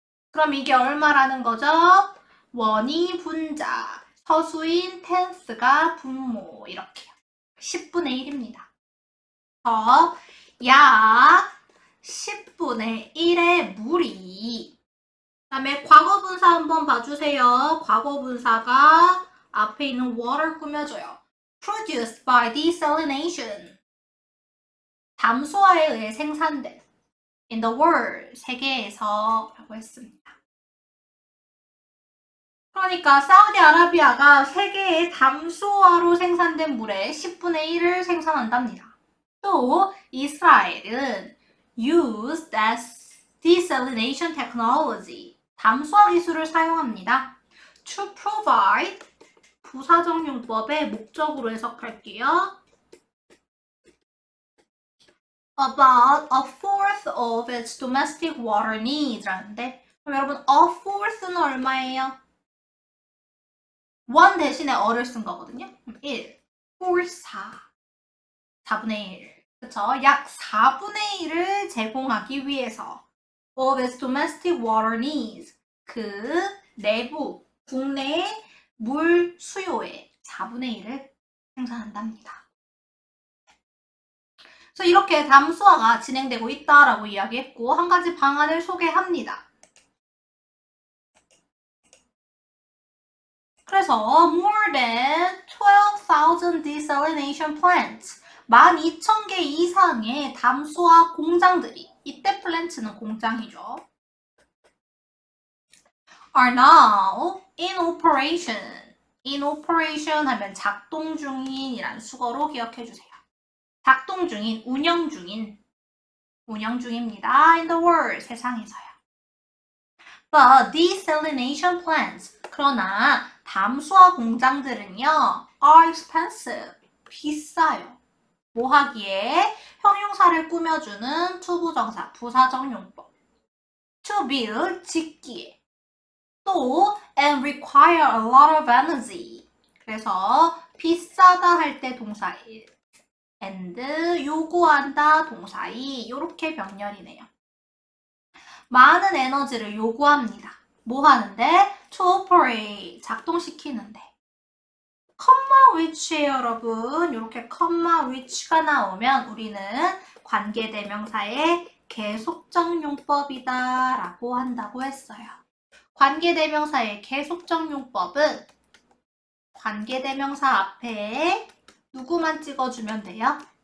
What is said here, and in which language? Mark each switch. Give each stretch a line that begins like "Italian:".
Korean: 그럼 이게 얼마라는 거죠? 1이 분자, 서수인 tenth가 분모 이렇게요. 10분의 1입니다. 약 10분의 1의 물이 그다음에 과거분사 한번 봐주세요. 과거분사가 앞에 있는 water 꾸며줘요.
English: Produced by desalination.
Korean: 담수화에 의해 생산된
English: in the world,
Korean: 세계에서 라고 했습니다. 그러니까 사우디아라비아가 세계의 담수화로 생산된 물의 10분의 1을 생산한답니다. 또 이스라엘은
English: used as desalination technology,
Korean: 담수화 기술을 사용합니다.
English: To provide,
Korean: 부사적 용법의 목적으로 해석할게요.
English: About a fourth of its domestic water needs
Korean: 라는데 그럼 여러분
English: a fourth는
Korean: 얼마예요? 1 대신에 어를 쓴 거거든요. 1, 4분의 1. 그쵸? 약 4분의 1을 제공하기 위해서
English: of its domestic water needs,
Korean: 그 내부, 국내 물 수요의 4분의 1을 생산한답니다. 그래서 이렇게 담수화가 진행되고 있다라고 이야기했고 한 가지 방안을 소개합니다.
English: 그래서 more than 12,000 desalination plants,
Korean: 12,000개 이상의 담수화 공장들이, 이때 plant는 공장이죠,
English: are now in operation.
Korean: in operation 하면 작동 중인이란 수거로 기억해 주세요. 작동 중인, 운영 중입니다.
English: in the world,
Korean: 세상에서요.
English: But desalination plants,
Korean: 그러나 담수화 공장들은요,
English: are expensive,
Korean: 비싸요. 뭐 하기에? 형용사를 꾸며주는 투부정사, 부사적 용법.
English: to build,
Korean: 짓기에. 또
English: and require a lot of energy.
Korean: 그래서 비싸다 할 때 동사 1, and 요구한다 동사 2, 이렇게 병렬이네요. 많은 에너지를 요구합니다. 뭐 하는데?
English: to operate,
Korean: 작동시키는데. comma which에 여러분, 이렇게 comma which가 나오면 우리는 관계대명사의 계속적 용법이다 라고 한다고 했어요. 관계대명사의 계속적 용법은 관계대명사 앞에 누구만 찍어주면 돼요?